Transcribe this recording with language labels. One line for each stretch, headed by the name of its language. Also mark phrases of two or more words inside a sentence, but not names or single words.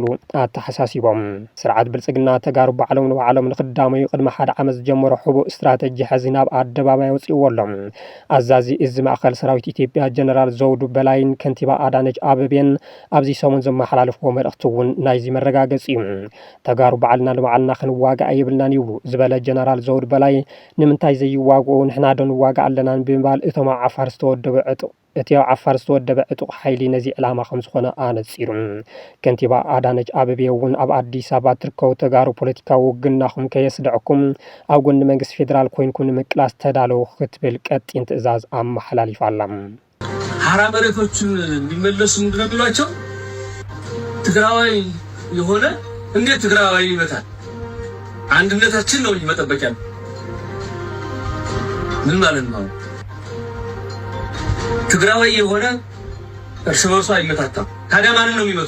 Tigrinya: ኣተሓሳሲቦም ስርዓት ብልጽግና ተጋሩ ባዕሎም ንኽዳመዩ ቅድሚ ሓደ ዓመት ዝጀመሮ ሕቡእ ስትራቴጂ ሕዚ ናብ ኣደባባይ ወፂእዎ ኣሎም ኣዛዚ እዚ ማእኸል ሰራዊት ኢትዮጵያ ጀነራል ዘውዱ በላይን ከንቲባ ኣዳነች ኣበቤን ኣብዚ ሰሙን ዘመሓላለፍዎ መልእኽቲ እውን ናይዚ መረጋገፂ እዩ ተጋሩ ባዕልና ንባዕልና ክንዋጋእ የብልናን ይብሉ ዝበለ ጀነራል ዘውዱ በላይ ንምንታይ ዘይዋግኡ ንሕና ዶ ንዋጋእ ኣለናን ብምባል እቶም ዓፋር ዝተወደበ ዕጡቕ ሓይሊ ነዚ ዕላማ ከም ዝኾነ ኣነፂሩ ከንቲባ ኣዳነች ኣበቤ እውን ኣብ ኣዲስ ኣበባ ትርከቡ ተጋሩ ፖለቲካዊ ውግናኹም ከየስድዕኩም ኣብ ጎኒ መንግስቲ ፌደራል ኮይንኩም ንምቅላስ ተዳለዉ ክትብል ቀጢን ትእዛዝ ኣመሓላሊፋ ኣላ
Amharic: ሀራ መሬቶችን እንዲመለሱ ምንድን ነው የሚሏቸው ትግራዋይ የሆነ እንዴት ትግራዋይ ይመታል አንድነታችን ነው መጠበቂያ ምን ማለት ነው ትግራዋይ የሆነ እርስ በርሱ አይመታታም ታዲያ ማንን ነው የሚመቱ